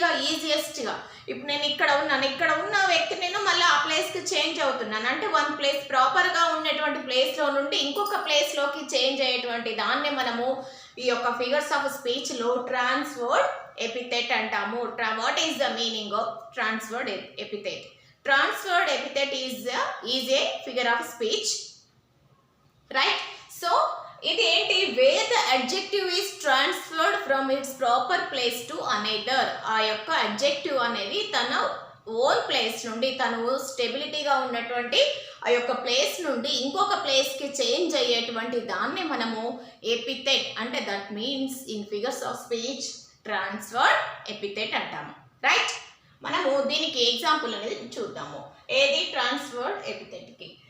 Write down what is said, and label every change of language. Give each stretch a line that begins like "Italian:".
Telugu: ఈజియెస్ట్గా ఇప్పుడు నేను ఇక్కడ ఉన్న వ్యక్తి నేను మళ్ళీ ఆ ప్లేస్కి చేంజ్ అవుతున్నాను అంటే వన్ ప్లేస్ ప్రాపర్గా ఉన్నటువంటి ప్లేస్లో నుండి ఇంకొక ప్లేస్లోకి చేంజ్ అయ్యేటువంటి దాన్నే మనము ఈ యొక్క ఫిగర్స్ ఆఫ్ స్పీచ్లో ట్రాన్స్ఫర్డ్ ఎపిథెట్ అంటాము.
English: What is the meaning of transferred epithet? Transferred epithet is a figure of speech, right? So
Telugu: ఇది ఏంటి,
English: where the adjective is transferred from its proper place to another.
Telugu: ఆ యొక్క adjective అనేది తన own place నుండి తను స్టెబిలిటీగా ఉన్నటువంటి ఆ యొక్క ప్లేస్ నుండి ఇంకొక ప్లేస్కి చేంజ్ అయ్యేటువంటి దాన్ని మనము ఎపిథెట్ అంటే
English: that means in figures of speech
Telugu: transferred epithet అంటాము. రైట్, మనము దీనికి ఎగ్జాంపుల్ అనేది చూద్దాము. ఏది ట్రాన్స్ఫర్డ్ ఎపిథెట్కి?